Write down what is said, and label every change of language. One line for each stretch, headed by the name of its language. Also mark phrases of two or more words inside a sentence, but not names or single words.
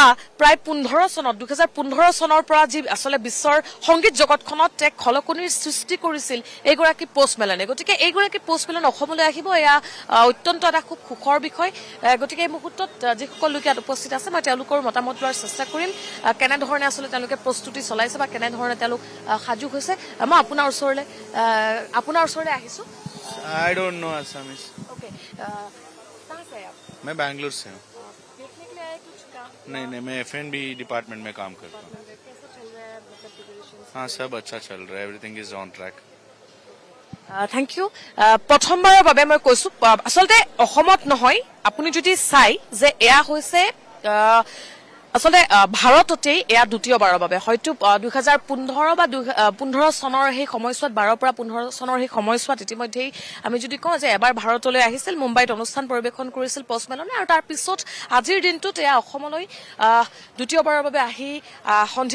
Assamese: প্ৰায় 15 চনত 2015 চনৰ পৰা যি আসলে বিশ্বৰ সংগীত জগতখনত এক খলকনিৰ সৃষ্টি কৰিছিল এইগৰাকী পোষ্টমেলনে গতিকে এইগৰাকী পোষ্টমেলন অসমলৈ আহিব এয়া অত্যন্ত এটা খুব সুখৰ বিষয় গতিকে এই মুহূৰ্তত যিসকল লোক ইয়াত উপস্থিত আছে মই তেওঁলোকৰ মতামত লোৱাৰ চেষ্টা কৰিম কেনেধৰণে আসলে তেওঁলোকে প্ৰস্তুতি চলাইছে বা কেনেধৰণে তেওঁলোক সাজু হৈছে মই আপোনাৰ ওচৰলৈ আহিছোঁ
English: I don't know Assamese.
Hindi: Okay. कहाँ से हैं आप? मैं बैंगलोर से हूँ देखने के लिए आए कुछ काम? नहीं मैं F&B डिपार्टमेंट में काम करता हूँ कैसा चल रहा है मतलब प्रिपरेशंस? हाँ सब अच्छा चल रहा है
English: everything is on track thank you
Assamese: प्रथमबाৰৰ বাবে মই কৈছো আসলতে অসমত নহয় আপুনি যদি চাই যে এয়া হৈছে আসলে ভাৰততেই এয়া দ্বিতীয়বাৰৰ বাবে হয়তো 2015 বা 15 চনৰ সেই সময়ছোৱাত 12 পৰা 15 চনৰ সেই সময়ছোৱাত ইতিমধ্যেই আমি যদি কওঁ যে এবাৰ ভাৰতলৈ আহিছিল মুম্বাইত অনুষ্ঠান পৰিৱেশন কৰিছিল পষ্ট মেলনে আৰু তাৰ পিছত আজিৰ দিনটোত এয়া অসমলৈ দ্বিতীয়বাৰৰ বাবে আহি সন্ধিয়াৰ